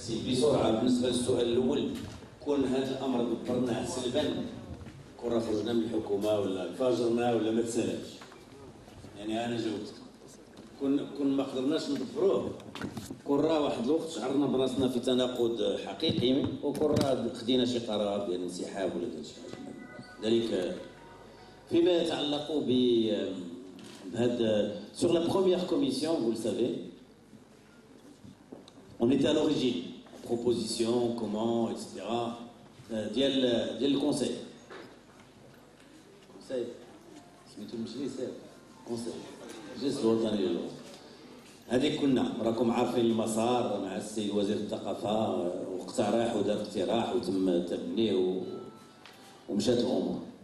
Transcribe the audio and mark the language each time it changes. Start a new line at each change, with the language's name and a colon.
Arabic: بسرعة بالنسبة للسؤال الأول، كون هذا الأمر دبرناه سلبا، كون خرجنا من الحكومة ولا انفجرنا ولا ما تسالش، يعني أنا جاوبتك. كون ما قدرناش ندبروه، كون راه واحد الوقت شعرنا براسنا في تناقض حقيقي، وكون راه خدينا شي قرار ديال الانسحاب ولا ديال شي حاجة. ذلك فيما يتعلق بهذا
French: sur la première commission, vous le savez. On était à l'origine, proposition, comment, etc.
Arabic: ديال الكونساي. كونساي سميتو المجلس كونساي المجلس الوطني للغة. هذيك كنا راكم عارفين المسار مع السيد وزير الثقافة، واقترح ودار اقتراح وتم تبنيه ومشات الأمور.